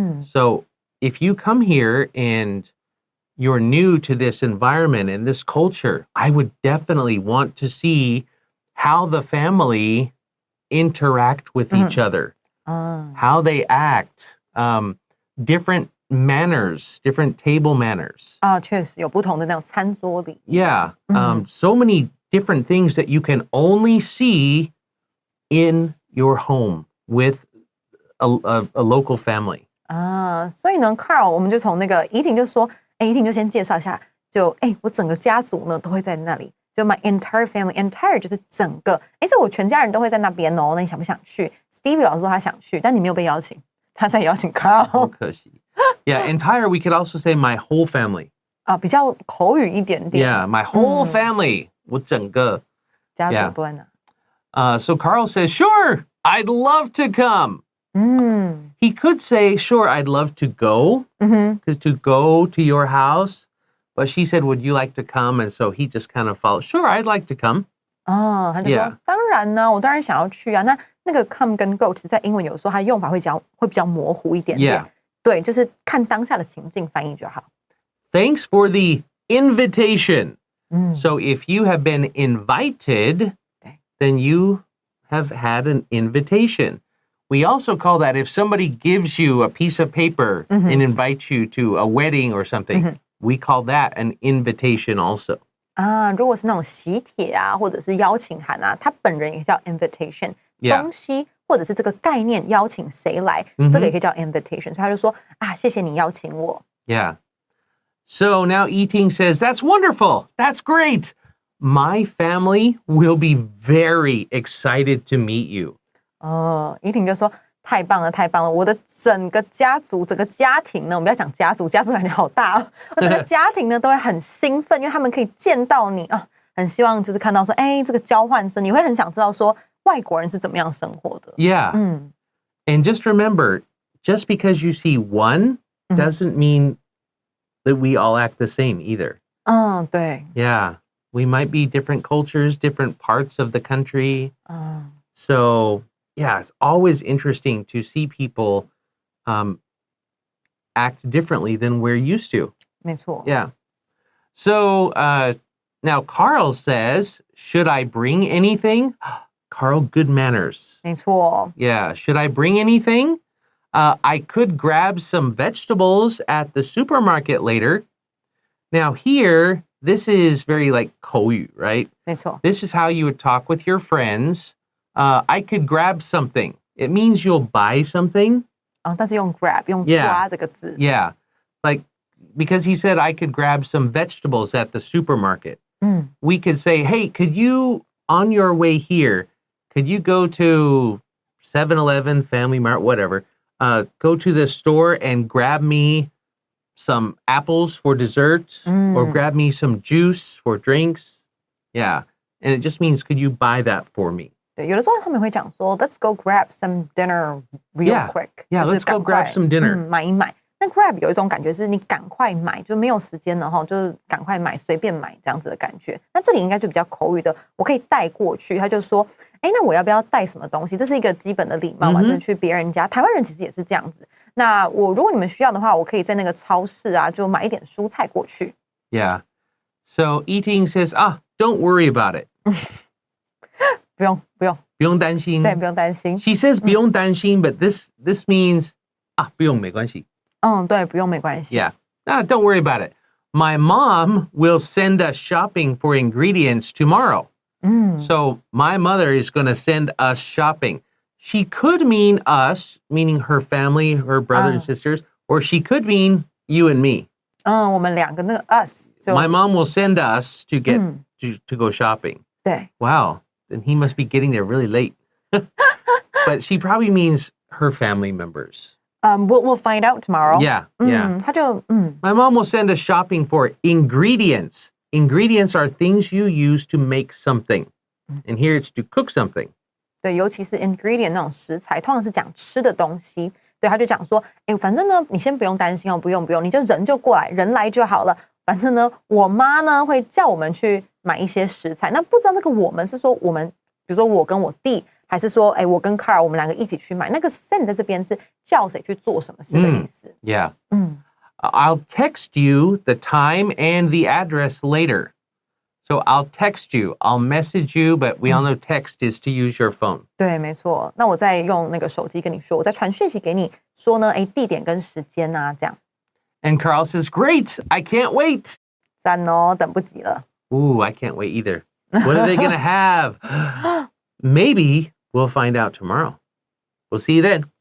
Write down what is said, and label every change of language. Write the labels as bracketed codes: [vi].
[en] So if you come here and you're new to this environment and this culture, I would definitely want to see how the family interact with each other, how they act, different manners, different table manners. [zh] 确实有不同的那种餐桌礼仪。 [en] Yeah, so many different things that you can only see in your home with a local family. [zh] 所以呢 ，Carl， 我们就从那个怡婷就说，怡婷就先介绍一下，我整个家族呢都会在那里，就 [en] my entire family， [zh] entire 就是整个，所以我全家人都会在那边哦。那你想不想去 ？Stevie 老师说他想去，但你没有被邀请，他在邀请 Carl。好可惜。 [en] Yeah, entire. We could also say my whole family. [zh] 比较口语一点点。 [en] Yeah, my whole family. [zh] 我整个家族都在那。 [en] So Carl says, "Sure, I'd love to come." He could say, "Sure, I'd love to go," because to go to your house. But she said, "Would you like to come?" And so he just kind of followed. Sure, I'd like to come. [zh] 他就说当然呢，我当然想要去啊。那个 come 跟 go， 其实在英文有时候它用法会比较模糊一点点。 [en] Yeah. [zh] 对，就是看当下的情境翻译就好。 [en] Thanks for the invitation. So if you have been invited, then you have had an invitation. We also call that if somebody gives you a piece of paper and invites you to a wedding or something, we call that an invitation also. [zh] 如果是那种喜帖啊，或者是邀请函啊，它本人也叫 invitation。东西或者是这个概念邀请谁来，这个也可以叫 invitation。所以他就说谢谢你邀请我。 [en] Yeah. So now Yiting says, "That's wonderful. That's great. My family will be very excited to meet you." [zh] 怡婷就说太棒了，太棒了！我的整个家族、整个家庭呢，我们不要讲家族，家族感觉好大哦。我整个家庭呢都会很兴奋，因为他们可以见到你啊，很希望就是看到说，这个交换生，你会很想知道说外国人是怎么样生活的。 [en] Yeah. And just remember, just because you see one doesn't mean that we all act the same either. [zh] 对。 [en] Yeah. We might be different cultures, different parts of the country. So, yeah, it's always interesting to see people act differently than we're used to. [zh] 没错。 [en] Yeah. So now Carl says, "Should I bring anything?" Carl, good manners. [zh] 没错。 [en] Yeah. Should I bring anything? I could grab some vegetables at the supermarket later. Now here, this is very like [zh] 口语, [en] right? [zh] 没错。 [en] This is how you would talk with your friends. I could grab something. It means you'll buy something. [zh] 但是用 grab 用抓这个字。 [en] Yeah. Like, because he said I could grab some vegetables at the supermarket. We could say, hey, could you, on your way here, could you go to 7-Eleven, Family Mart, whatever, go to the store and grab me some apples for dessert or grab me some juice for drinks? Yeah. And it just means, could you buy that for me? [zh] 对，有的时候他们会讲说 ， [en] Let's go grab some dinner real quick. Yeah, let's go grab some dinner. [zh] 买一买。那 grab 有一种感觉是你赶快买，就没有时间了哈，就是赶快买，随便买这样子的感觉。那这里应该就比较口语的，我可以带过去。他就说，那我要不要带什么东西？这是一个基本的礼貌嘛，就是去别人家。台湾人其实也是这样子。那如果你们需要的话，我可以在那个超市啊，就买一点蔬菜过去。 [en] Yeah. So Yiting says, don't worry about it. [zh] 不用不用担心。对，不用担心。 [en] She says [zh] 不用担心, [en] but this means [zh] 不用没关系。对，不用没关系。 [en] Yeah. Don't worry about it. My mom will send us shopping for ingredients tomorrow. So my mother is going to send us shopping. She could mean us, meaning her family, her brother and sisters, or she could mean you and me. [zh] 我们两个那个 us 就 [en] My mom will send us to get to go shopping. [zh] 对 [en] Wow, then he must be getting there really late. But she probably means her family members. We'll find out tomorrow. Yeah. [zh] 他就 [en] My mom will send us shopping for ingredients. Ingredients are things you use to make something. And here it's to cook something. [zh] 对，尤其是 ingredient 那种食材，通常是讲吃的东西。对，他就讲说，反正呢，你先不用担心哦，不用，你就人就过来，人来就好了。反正呢，我妈呢会叫我们去买一些食材。那不知道那个我们是说我们，比如说我跟我弟，还是说，我跟 Carl 我们两个一起去买。那个 send 在这边是叫谁去做什么事的意思。 [en] Yeah. I'll text you the time and the address later. So I'll text you, I'll message you, but we all know text is to use your phone. [zh] 对，没错。那我再用那个手机跟你说，我再传讯息给你说呢，地点跟时间啊，这样。 [en] And Carl says, "Great, I can't wait." [zh] 赞哦，等不及了。 [en] Ooh, I can't wait either. What are they going to have? Maybe we'll find out tomorrow. We'll see you then.